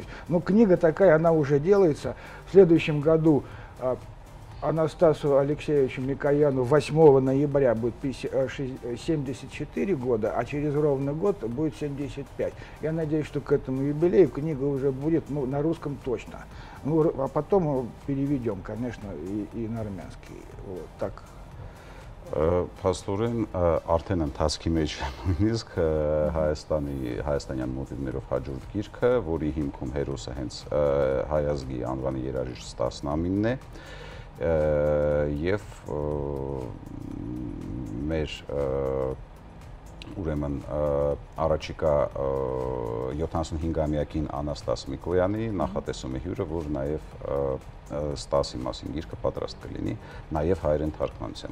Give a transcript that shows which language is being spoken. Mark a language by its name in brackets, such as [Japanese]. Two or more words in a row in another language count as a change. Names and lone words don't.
[Russian] Но книга такая, она уже делается. В следующем году Анастасу Алексеевичу Микояну 8 ноября будет 74 года, а через ровно год будет 75. Я надеюсь, что к этому юбилею книга уже будет, ну, на русском точно. Ну, а потом переведем, конечно, и на армянский. Вот так. [Armenian] Փաստորեն արդեն ընթացքի մեջ նույնիսկ հայաստանյան մոտիվներով հաջորդ գիրքը, որի հիմքում հերոսը հենց հայ ազգի անվանի երաժիշտ Ստաս Նամինն է, եւ մեր ուրեմն առաջիկա 75-ամյակին Անաստաս Միկոյանի նախատեսում է հյուրը, որ նաև Ստասի մասին գիրքը պատրաստ կլինի, նաև հայերեն թարգմանությամբ։